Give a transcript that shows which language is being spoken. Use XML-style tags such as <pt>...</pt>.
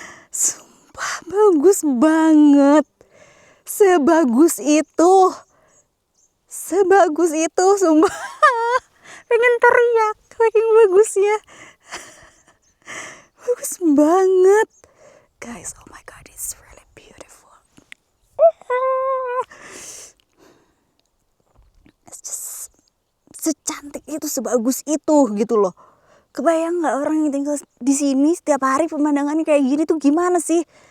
<id>Sumpah bagus banget. Sebagus itu. Sebagus itu, sumpah. Pengen teriak saking bagusnya. bagus banget guys.</id> <en>Oh my god, it's really beautiful. It's just</en> <id>secantik itu, sebagus itu gitu loh. Kebayang nggak orang yang tinggal di sini setiap hari pemandangannya kayak gini tuh gimana sih?</id>